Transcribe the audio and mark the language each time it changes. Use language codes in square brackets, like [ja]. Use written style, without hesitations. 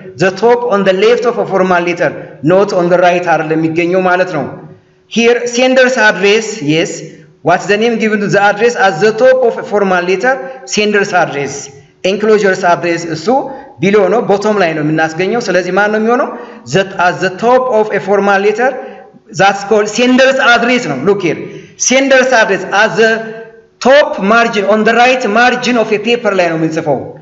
[en] The top on the left of a formal letter, not on the right አይደለም የሚገኘው ማለት ነው. Here sender's address, yes. What's the name given to the address at the top of a formal letter? Sender's address. [am] Enclosure's address እሱ below ነው, bottom ላይ ነው የምናስገኘው። ስለዚህ ማን ነው የሚሆነው? [en] That at the top of a formal letter, that's called sender's address ነው. Look here. Sender's address at the top margin, on the right margin of a paper [am] ላይ ነው የምንጽፈው.